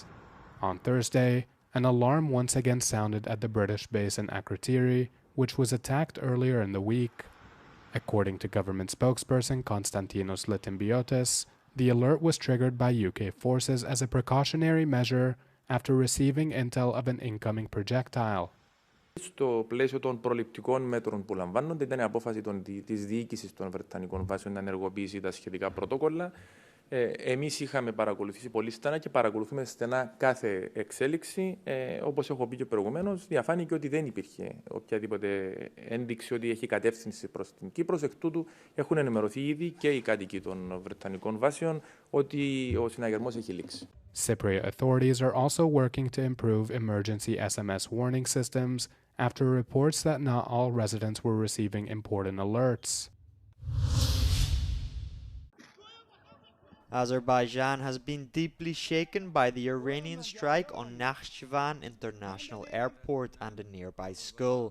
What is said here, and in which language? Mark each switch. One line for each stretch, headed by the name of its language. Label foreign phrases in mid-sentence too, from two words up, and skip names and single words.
English: On Thursday, an alarm once again sounded at the British base in Akrotiri, which was attacked earlier in the week. According to government spokesperson Konstantinos Letimbiotis, the alert was triggered by UK forces as a precautionary measure after receiving intel of an incoming projectile.
Greek: Στο πλαίσιο των προληπτικών μέτρων που λαμβάνονται, ήταν η απόφαση της διοίκησης των Βρετανικών βάσεων να ενεργοποιήσει τα σχετικά πρωτόκολλα. Εμείς είχαμε παρακολουθήσει πολύ στενά και παρακολουθούμε στενά κάθε εξέλιξη. Όπως έχω πει και προηγουμένως, διαφάνηκε ότι δεν υπήρχε οποιαδήποτε ένδειξη ότι έχει κατεύθυνση προς την Κύπρο. Εκ τούτου έχουν ενημερωθεί ήδη και οι κάτοικοι των Βρετανικών βάσεων ότι ο συναγερμός έχει λήξει.
English: Cypriot authorities are also working to improve emergency SMS warning systems after reports that not all residents were receiving important alerts. Azerbaijan has been deeply shaken by the Iranian strike on Nakhchivan International Airport and a nearby school.